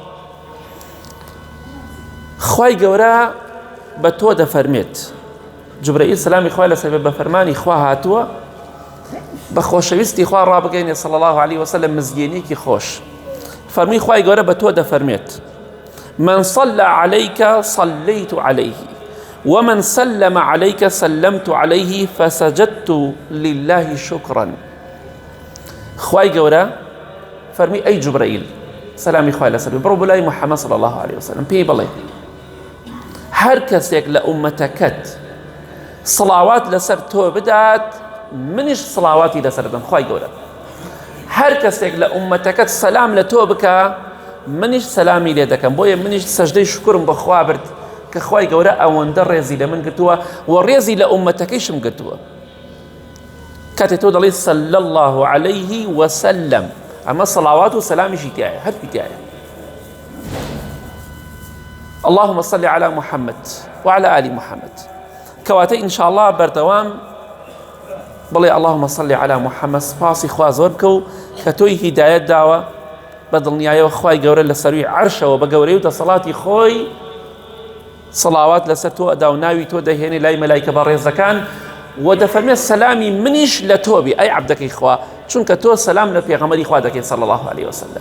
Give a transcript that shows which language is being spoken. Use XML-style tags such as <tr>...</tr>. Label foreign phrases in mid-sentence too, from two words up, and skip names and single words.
<ckb>خوای گەورە بە تۆ دەفەرمێت، جوبرەئیل سەلامی خوای لەسەر بێ بە فەرمانی خوا هاتووە بە خۆشەویستی خوا ڕابگەینێ</ckb> <ar>صلی الله علیه وسلم</ar> <ckb>مزگێنیەکی خۆش. فەرمووی خوای گەورە بە تۆ دەفەرمێت</ckb> <ar>من صلى عليك صليت عليه ومن سلم عليك سلمت عليه فسجدت لله شكرا.</ar> <ckb>خواي گەورە فەرمی ئەی جوبرەئیل سەلامی خوای لەسەر بێ بڕۆ بۆ لای محەممەد</ckb> <ar>صلی الله عليه وسلم</ar> <ckb>پێی بڵێ هەر کەسێک لە ئومەتەکەت سڵاوات لەسەر تۆ بدات منیش سڵاواتی لەسەر دەم. خوای گەورە هەر کەسێک لە ئومەتەکەت سەلام لە تۆ بکە منیش سەلامی لێ دەکەم. بۆیە منیش سەجدەی شکرم بە خوا برد کە خوای گەورە ئەوەندە ڕێزی لە من گرتووە و ڕێزی لە ئومەتەکەیشم گرتووە. کاتێک تۆ دەڵێ</ckb> <ar>صلی الله عليه وسلم</ar> <ckb>ئەمە سەڵاوات و سەلامیشی تایە هەردووی تایە.</ckb> <ar>اللهم صل على محمد وعلى آل محمد</ar> <ckb>کەواتە ئینشاءالله بەردەوام بڵێ</ckb> <ar>اللهم صل على محمد</ar> <ckb>سپاسی خوا زۆر بکە و کە تۆی هیدایەت داوە بە دڵنیایەوە خوای گەورە لە سەروی عەرشەوە بە گەورەی و دەسەڵاتی خۆی سەڵاوات لەسەر تۆ ئەدا و ناوی تۆ دەهێنێ لای مەلایکە بەڕێزەکان و دەفەرمێت سەلامی منیش لە تۆ بێ ئەی عەبدەکەی خوا چونکە تۆ سەلام لە پێغەمبەری خوا دەکەیت</ckb> <ar>صلی الله عليه وسلم.</ar>